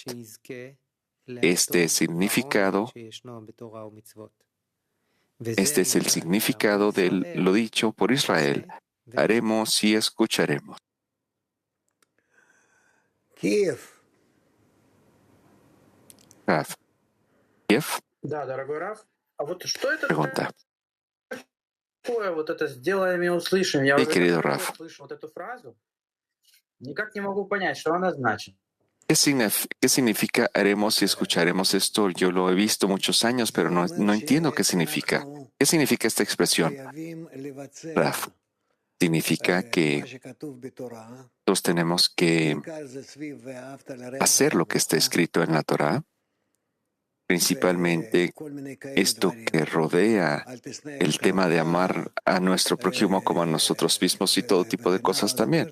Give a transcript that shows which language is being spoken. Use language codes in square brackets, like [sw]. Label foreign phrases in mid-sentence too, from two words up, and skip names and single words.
[es] Este es el significado de lo dicho por Israel, haremos y escucharemos. Kiev. Rav. Kiev [ru] Да, дорогой Раф. А вот что это [es] pregunta. [ru] такое, вот это «сделай меня услышим»? Я [es] Sí, [ru] уже [es] querido [ru] давно [es] Raf. [ru] слышу вот эту фразу. Никак не могу понять, что она значит. [es] ¿Qué significa haremos y escucharemos esto? Yo lo he visto muchos años, pero no entiendo qué significa. ¿Qué significa esta expresión? Raf. Significa que nosotros tenemos que hacer lo que está escrito en la Torah, principalmente esto que rodea el tema de amar a nuestro prójimo como a nosotros mismos y todo tipo de cosas también.